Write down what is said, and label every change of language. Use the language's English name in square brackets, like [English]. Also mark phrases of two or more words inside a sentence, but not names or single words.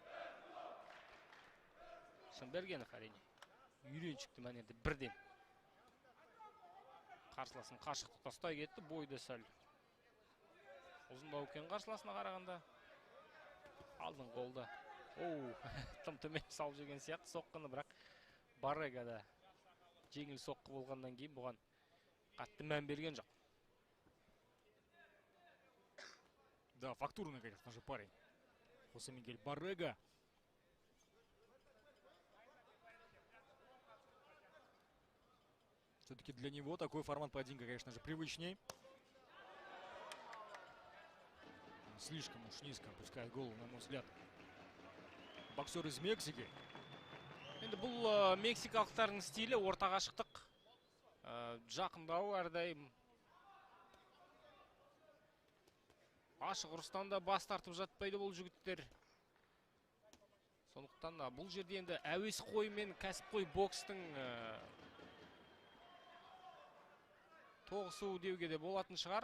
[Kazakh] Шымбергенов әрине үйреншікті мәнерде бірден қарсыласын қашықтықта ұстай кетті, бойды сәл ұзындау екен қарсыласына қарағанда. Алдын қолда. Тым төмен салып жүрген сияқты соққыны, бірақ Баррегада жеңіл соққы болғаннан кейін бұған қатты мән берген жоқ. [Russian] Да, фактурный, конечно же, парень. Хосе Мигель Баррега. Все-таки для него такой формат поединка, конечно же, привычней. Слишком уж низко опускает голову, на мой взгляд. Боксер из Мексики. [Kazakh] Енді бұл мексикалықтардың стилі орта қашықтық, жақындау әрдайым. Ашық ұрыстан да бас тартып жатпайды бұл жігіттер. Сондықтан бұл жерде енді әуесқой мен кәсіпқой бокстың тоғысуы деуге де болатын шығар.